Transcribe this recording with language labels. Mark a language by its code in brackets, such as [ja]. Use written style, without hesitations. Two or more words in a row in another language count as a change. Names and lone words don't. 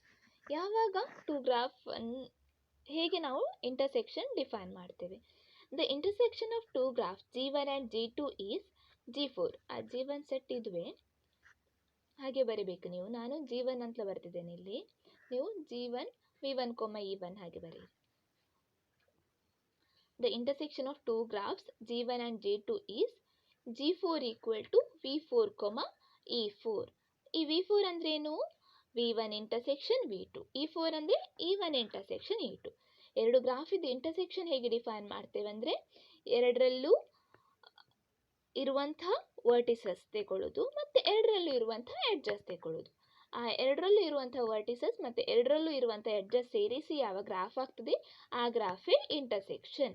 [kn] ಯಾವಾಗ [en] two graph [kn] ಹೇಗೆ ನಾವು [en] intersection define [kn] ಮಾಡ್ತೇವೆ. [en] the intersection of two graphs G1 and G2 is G4. [kn] ಆ G1 ಸೆಟ್ ಇದುವೆ, ಹಾಗೆ ಬರೀಬೇಕು ನೀವು. ನಾನು G1 ಅಂತ ಬರ್ತಿದ್ದೇನೆ ಇಲ್ಲಿ, ನೀವು G1 V1, E1 ಹಾಗೆ ಬರೆಯಿರಿ. [en] The intersection of two graphs G1 and G2 is G4 equal to V4, E4. [kn] ಈ V4 ಅಂದ್ರೆ ಏನು? [en] V1 intersection V2. [kn] E4 ಅಂದ್ರೆ E1 intersection E2. ಎರಡು ಗ್ರಾಫ್ ಇದು ಇಂಟರ್ಸೆಕ್ಷನ್ ಹೇಗೆ ಡಿಫೈನ್ ಮಾಡ್ತೇವೆ ಅಂದರೆ ಎರಡರಲ್ಲೂ ಇರುವಂತಹ ವರ್ಟಿಸಸ್ ತಗೊಳ್ಳೋದು ಮತ್ತು ಎರಡರಲ್ಲೂ ಇರುವಂತಹ ಎಡ್ಜಸ್ ತಗೊಳ್ಳೋದು. ಆ ಎರಡರಲ್ಲೂ ಇರುವಂತಹ ವರ್ಟಿಸಸ್ ಮತ್ತು ಎರಡರಲ್ಲೂ ಇರುವಂತಹ ಎಡ್ಜಸ್ ಸೇರಿಸಿ ಯಾವ ಗ್ರಾಫ್ ಆಗ್ತದೆ ಆ ಗ್ರಾಫೇ ಇಂಟರ್ಸೆಕ್ಷನ್.